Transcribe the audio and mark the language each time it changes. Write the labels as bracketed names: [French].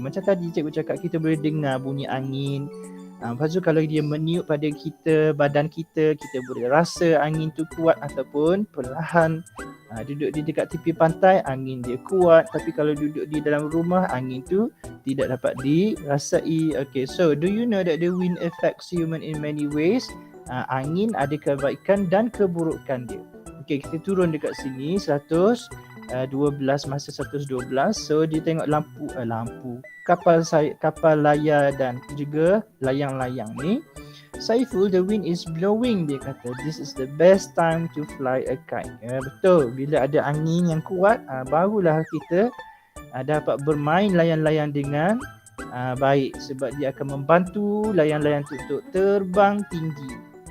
[Malay] Macam tadi cikgu cakap, kita boleh dengar bunyi angin. Lepas tu kalau dia meniup pada kita, badan kita, kita boleh rasa angin tu kuat ataupun perlahan. Duduk di dekat tepi pantai, angin dia kuat. Tapi kalau duduk di dalam rumah, angin tu tidak dapat dirasai. [English] Okay, so do you know that the wind affects human in many ways? [Malay] Angin ada kebaikan dan keburukan dia. Okay, kita turun dekat sini 112 masa 112. So dia tengok lampu, kapal layar dan juga layang-layang ni. [English] Saiful, the wind is blowing, [Malay] dia kata. [English] This is the best time to fly a kite. [Malay] Betul, bila ada angin yang kuat, barulah kita dapat bermain layang-layang dengan baik, sebab dia akan membantu layang-layang tu untuk terbang tinggi.